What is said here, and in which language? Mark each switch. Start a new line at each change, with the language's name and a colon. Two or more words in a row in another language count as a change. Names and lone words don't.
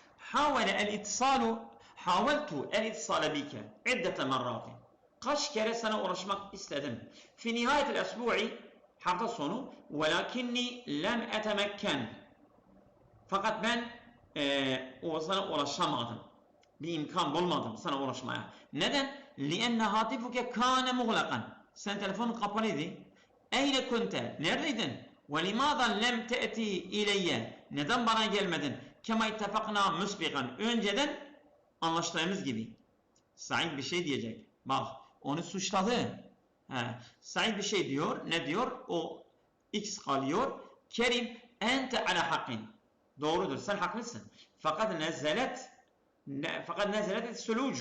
Arabic: حاولت الاتصال بك عدة مرات.
Turkish: Kaç kere sana uğraşmak istedim.
Arabic: في نهاية الأسبوع
Turkish: hafta sonu
Arabic: ولكنني لم أتمكن.
Turkish: Fakat ben o sana ulaşamadım. Bir imkan bulmadım sana ulaşmaya. Neden?
Arabic: لِأَنَّ هَاتِفُكَ كَانَ مُغْلَقًا.
Turkish: Sen telefonun kapalıydı.
Arabic: أين كنت? Neredeydin? وَلِمَاذَا لَمْ تَأْتِي اِلَيَّ.
Turkish: Neden bana gelmedin?
Arabic: كَمَا اِتَّفَقْنَا مُسْبِقًا.
Turkish: Önceden anlaştığımız gibi. Said bir şey diyecek. Bak onu suçladı. Said bir şey diyor. Ne diyor? O X kalıyor. Kerim
Arabic: أنت على حق.
Turkish: Doğrudur. Sen haklısın.
Arabic: Fakat نزلت الثلوج.